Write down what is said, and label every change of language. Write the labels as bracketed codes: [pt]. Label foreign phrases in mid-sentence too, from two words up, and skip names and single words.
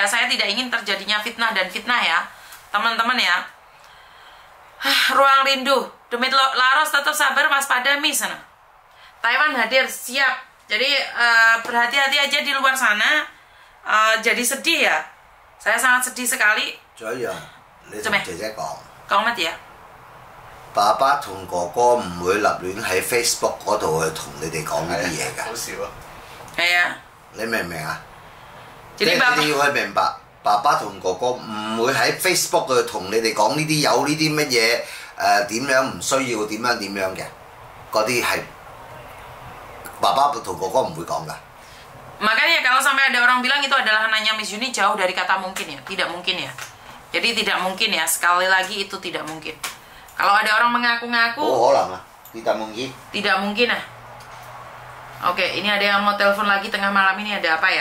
[id] Saya tidak ingin terjadinya fitnah dan fitnah ya, teman-teman ya. Ruang Rindu, Demit Laros tetap sabar, waspada Miss. Taiwan hadir, siap. Jadi berhati-hati aja di luar sana. Jadi sedih ya. Saya sangat sedih sekali. [yue] 仲有一樣，你同姐姐講，講乜嘢啊？爸爸同哥哥唔會立亂喺 Facebook 嗰度去同你哋講呢啲嘢㗎。好少啊！係啊，你明唔明啊？即 [id] Jadi [yue] 係 [id] Bapak [yue] 你要去明白，爸爸同哥哥唔會喺 Facebook 度同你哋講呢啲有呢啲乜嘢點樣唔需要點樣嘅，嗰啲係爸爸同哥哥唔會講㗎。 [id] Makanya kalau sampai ada orang bilang itu adalah anaknya Miss Yuni, jauh dari kata mungkin ya, tidak mungkin ya. Jadi tidak mungkin ya, sekali lagi itu tidak mungkin. Kalau ada orang mengaku-ngaku, oh orang lah, tidak mungkin. Tidak mungkin ah. Oke, ini ada yang mau telepon lagi tengah malam ini, ada apa ya?